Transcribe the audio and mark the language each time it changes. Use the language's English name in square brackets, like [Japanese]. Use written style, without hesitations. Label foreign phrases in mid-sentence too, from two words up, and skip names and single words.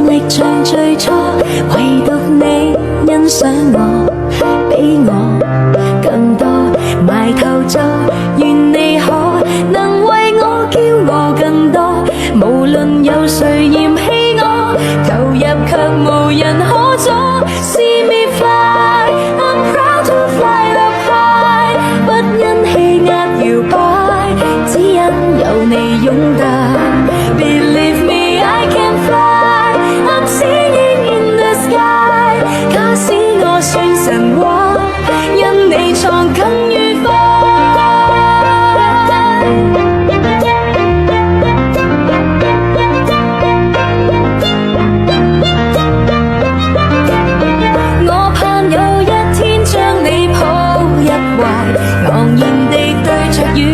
[Cantonese] 像最初，唯獨你欣賞我，比我更多，埋頭就願你可能為我驕傲更多，無論有誰嫌棄我，投入卻無人可阻。 [English] See me fly, I'm proud to fly up high， [Cantonese] 不因氣壓搖擺，只因有你擁戴。 [English] Believe me, I can fly, I'm singing in the sky， [Cantonese] 假使我算神話，因你創更愉快。我盼有一天將你抱入懷，昂然地對着宇